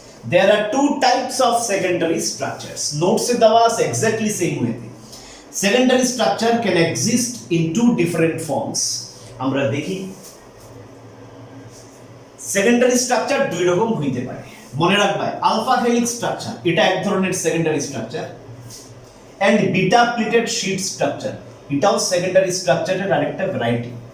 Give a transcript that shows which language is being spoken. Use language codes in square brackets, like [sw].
[en] there are two types of secondary structures, [bn] নোটসে দেওয়া আছে [en] Exactly same ওয়েতে। Secondary structure can exist in two different forms. [bn] আমরা দেখি secondary structure দুই রকম হইতে পারে। মনে রাখবা, আলফা হেলিক্স স্ট্রাকচার এটা এক ধরনের secondary structure, and beta plated sheet structure এটাও সেকেন্ডারি স্ট্রাকচারের আরেকটা ভ্যারাইটি।